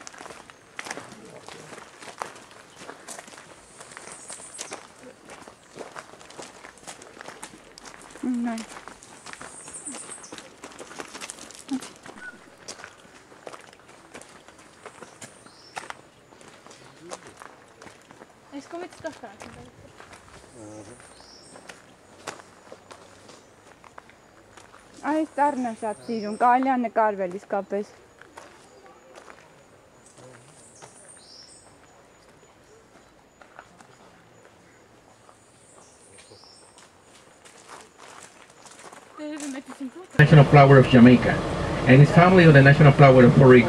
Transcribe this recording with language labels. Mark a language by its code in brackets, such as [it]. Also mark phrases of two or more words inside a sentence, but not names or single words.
[hy] Նայ։ Այս կողմից կա։ Այս տառն եմ շատ սիրում, կարելի է նկարվել իսկապես։ [en] National flower of Jamaica, and it's family of the national flower of Puerto Rico.